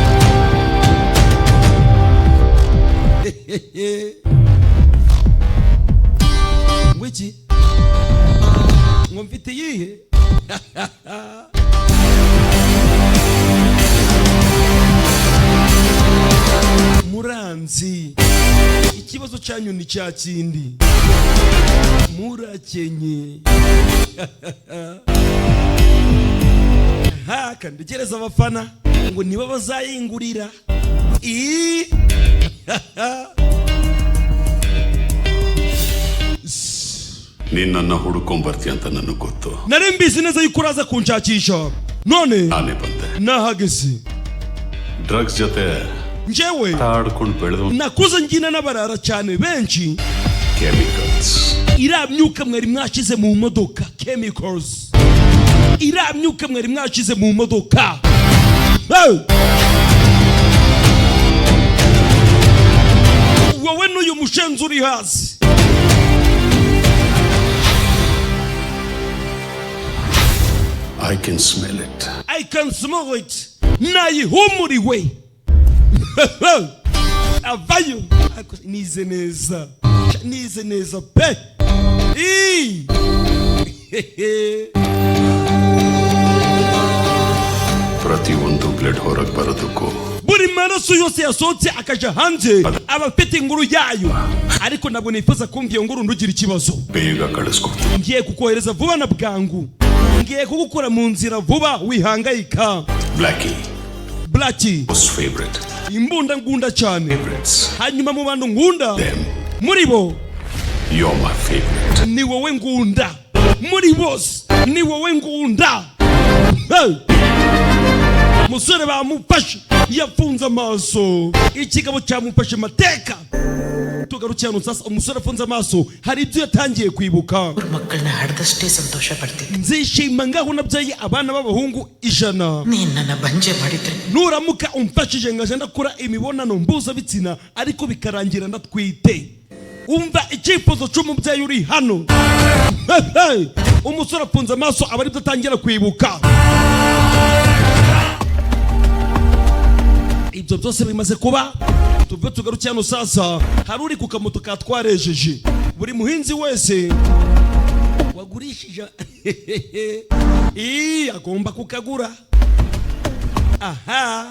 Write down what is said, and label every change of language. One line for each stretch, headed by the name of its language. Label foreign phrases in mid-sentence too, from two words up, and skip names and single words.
Kinyarwanda: ngwiki ngo mfite yihe muranzi ikibazo cyanyu ni cya kindi murakenye kandegereza abafana ngo niba bazayingurira
Kannada: ನಿನ್ನನ್ನು ಹುಡುಕೊಂಡ್ ಬರ್ತೀಯ ಅಂತ ನನಗೆ ಗೊತ್ತು
Kinyarwanda: nari mbizi neza yuko uraza kunshakisha none
Kannada: ನಾನೇ ಬಂದೆ
Kinyarwanda: nahageze
Kannada: ಡ್ರಗ್ಸ್ ಜೊತೆ
Kinyarwanda: njyewe
Kannada: ಆಡ್ಕೊಂಡು ಬೆಳೆದು
Kinyarwanda: nakuze ngina n'abarara cyane benshi
Kannada: ಕೆಮಿಕಲ್ಸ್
Kinyarwanda: iriya myuka mwari mwashize mu modoka chemicals iriya myuka mwari mwashize mu modoka wowe n'uyu mushenzi uri hasi
English: I can smell it. I can smell it.
Kinyarwanda: Nayihumuriwe. Avayo. Nize neza pe.
Kannada: ಪ್ರತಿಯೊಂದು ಬ್ಲಡ್ ಹೊರಗೆ ಬರೋದಕ್ಕೂ
Kinyarwanda: buri maraso yose yasohotse akaja hanze aba afite inkuru yayo ariko ntabwo nifuza kumva iyo nkuru ndugira ikibazo
Kannada: ಬೇಗ ಕಳಿಸ್ಕೊಡ್ತೀನಿ
Kinyarwanda: ngiye kukohereza vuba na bwangu ngiye kugukura mu nzira vuba wihangayika Blackie
English: most favorite
Kinyarwanda: imbunda ngunda cyane favorites hanyuma mu bantu ngunda them muri bo
English: you're my favorite
Kinyarwanda: ni wowe ngunda muri bose ni wowe ngunda musore bamufashe yafunze amaso ikigabo cyamufashe mateka tugarukirana sasa umusore afunze amaso hari ibyo yatangiye kwibuka
Kannada: ಮಕ್ಕಳನ್ನ ಹಡದಷ್ಟೇ ಸಂತೋಷ ಪಡ್ತೀನಿ
Kinyarwanda: nzishima ngaho nabyaye abana b'abahungu 100
Kannada: ನೀನ್ ನನ್ನ ಬಂಜೆ ಮಾಡಿದ್ರೆ
Kinyarwanda: nuramuka umfashije ngaje ndakora imibonano mpuzabitsina ariko bikarangira ndatwite umva icyifuzo cy'umubyeyi uri hano umusore afunze amaso aba aribyo atangira kwibuka ibyo byose bimaze kuba tuve tugaruke hano sasa hari uri ku kamoto katwarejeje buri muhinzi wese wagurishije agomba kukagura aha